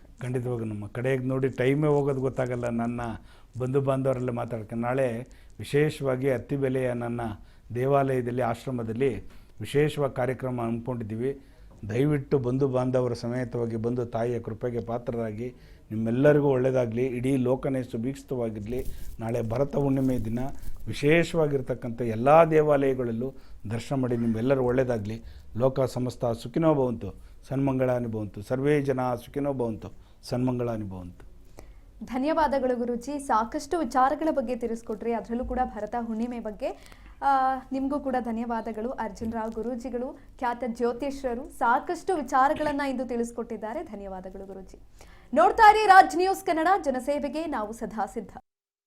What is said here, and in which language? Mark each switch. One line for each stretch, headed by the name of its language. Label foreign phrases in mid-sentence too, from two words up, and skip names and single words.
Kannada: ಖಂಡಿತವಾಗ ನಮ್ಮ ಕಡೆಗೆ ನೋಡಿ ಟೈಮೇ ಹೋಗೋದು ಗೊತ್ತಾಗಲ್ಲ. ನನ್ನ ಬಂಧು ಬಾಂಧವರೆಲ್ಲ ಮಾತಾಡ್ಕೊಂಡು ನಾಳೆ ವಿಶೇಷವಾಗಿ ಅತ್ತಿಬೆಲೆಯ ನನ್ನ ದೇವಾಲಯದಲ್ಲಿ, ಆಶ್ರಮದಲ್ಲಿ ವಿಶೇಷವಾಗಿ ಕಾರ್ಯಕ್ರಮ ಹಮ್ಮಿಕೊಂಡಿದ್ದೀವಿ. ದಯವಿಟ್ಟು ಬಂಧು ಬಾಂಧವರ ಸಮೇತವಾಗಿ ಬಂದು ತಾಯಿಯ ಕೃಪೆಗೆ ಪಾತ್ರರಾಗಿ ನಿಮ್ಮೆಲ್ಲರಿಗೂ ಒಳ್ಳೆಯದಾಗಲಿ. ಇಡೀ ಲೋಕನೇ ಸುಭೀಕ್ಷಿತವಾಗಿರಲಿ. ನಾಳೆ ಭರತ ಹುಣ್ಣಿಮೆ ದಿನ ವಿಶೇಷವಾಗಿರ್ತಕ್ಕಂಥ ಎಲ್ಲ ದೇವಾಲಯಗಳಲ್ಲೂ ದರ್ಶನ ಮಾಡಿ ನಿಮ್ಮೆಲ್ಲರೂ ಒಳ್ಳೆಯದಾಗಲಿ.
Sanskrit: ಲೋಕ ಸಮಸ್ತ ಸುಖಿನೋ ಭವಂತು, ಸನ್ಮಂಗಳಾನಿ ಭವಂತು. ಸರ್ವೇ ಜನ ಸುಖಿನೋ ಭವಂತು, ಸನ್ಮಂಗಳಾನಿ ಭವಂತು.
Kannada: ಧನ್ಯವಾದಗಳು ಗುರುಜಿ. ಸಾಕಷ್ಟು ವಿಚಾರಗಳ ಬಗ್ಗೆ ತಿಳಿಸ್ಕೊಟ್ರಿ, ಅದರಲ್ಲೂ ಕೂಡ ಭರತ ಹುಣ್ಣಿಮೆ ಬಗ್ಗೆ. ನಿಮಗೂ ಕೂಡ ಧನ್ಯವಾದಗಳು. ಅರ್ಜುನ್ ರಾವ್ ಗುರೂಜಿಗಳು, ಖ್ಯಾತ ಜ್ಯೋತಿಷ್ಯರು, ಸಾಕಷ್ಟು ವಿಚಾರಗಳನ್ನು ಇಂದು ತಿಳಿಸ್ಕೊಟ್ಟಿದ್ದಾರೆ. ಧನ್ಯವಾದಗಳು ಗುರೂಜಿ. ನೋಡ್ತಾ ಇರಿ ರಾಜ್ ನ್ಯೂಸ್ ಕನ್ನಡ, ಜನಸೇವೆಗೆ ನಾವು ಸದಾ ಸಿದ್ಧ.